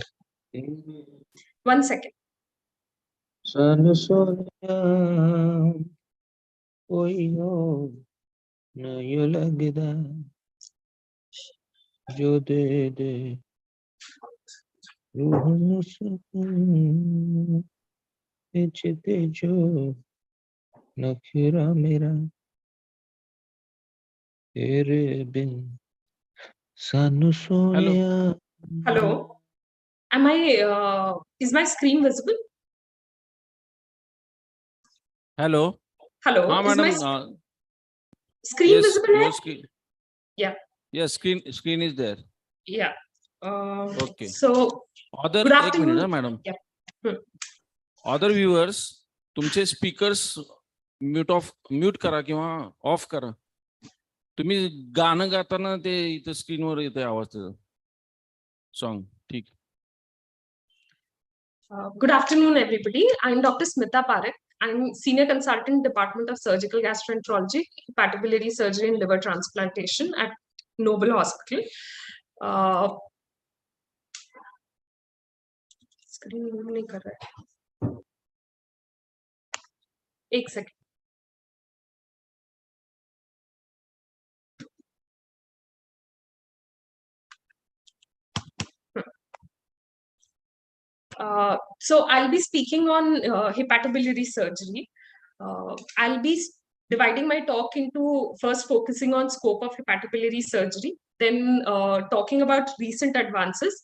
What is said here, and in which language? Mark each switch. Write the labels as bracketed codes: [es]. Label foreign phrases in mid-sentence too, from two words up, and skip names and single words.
[en] Wait. 1 second. [pa] ਸਨ ਸੋਨੀਆ ਕੋਈ ਹੋ ਨਹੀਂ ਲਗਦਾ ਜੋ ਦੇ ਦੇ ਰੂਹ ਮੇਂ ਸੁਕੂਨ ਬੇਚਤੇ ਜੋ ਨਖਰਾ ਮੇਰਾ ਤੇਰੇ ਬਿਨ ਸਾਨੂੰ ਸੋਨੀਆ. [en] Hello. Is my screen visible? Hello. Hello. [hi] हाँ [en] Is my madam. screen Yes, visible? your screen. Yeah. Yes, screen is there. Yeah. Okay. So Other good [hi] एक [en] afternoon. minute, madam. Yeah. Hmm. Other viewers, [mr] तुमचे speakers म्यूट करा किंवा ऑफ करा. तुम्ही गाणं गाताना ते इथं स्क्रीनवर येते आवाज त्याचा. सॉन्ग ठीक. [en] Good afternoon, everybody. I'm Dr. Smita Parekh. I'm Senior Consultant, Department of Surgical Gastroenterology, Hepatobiliary Surgery and Liver Transplantation at Noble Hospital. Screen move [hi] नहीं कर रहा है. एक second. [en] So I'll be speaking on hepatobiliary surgery. I'll be dividing my talk into first focusing on scope of hepatobiliary surgery, then talking about recent advances.